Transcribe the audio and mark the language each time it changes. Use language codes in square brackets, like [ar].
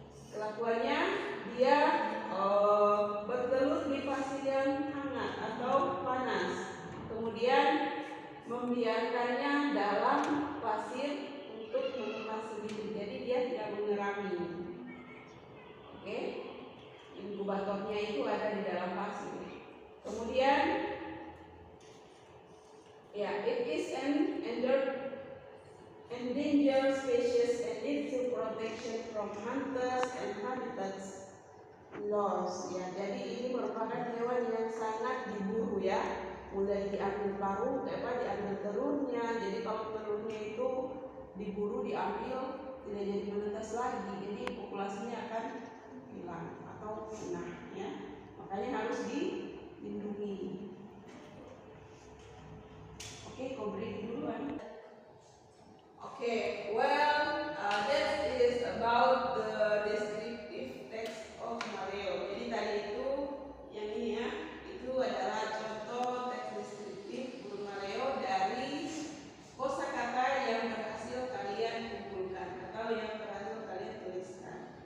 [id] Kelakuannya dia bertelur di pasir yang hangat atau panas. Kemudian membiarkannya dalam pasir untuk mengemas sendiri. Jadi dia tidak mengerami. Oke, inkubatornya itu ada di dalam pasir. Kemudian, ya, [en] it is an endangered species and needs to protection from hunters and habitats loss. [id] Ya, jadi ini merupakan hewan yang sangat diburu ya. Mulai diambil paru, diambil telurnya. Jadi kalau telurnya itu diburu, diambil, tidak jadi menetas lagi. Jadi populasinya akan hilang atau punah ya. Makanya harus dilindungi. Oke, kau beri duluan. [en] Oke, well, that is about the descriptive text of Maleo. [id] Jadi tadi itu yang ini ya, itu adalah contoh teks deskriptif burung Maleo dari kosakata yang berhasil kalian kumpulkan atau yang berhasil kalian tuliskan.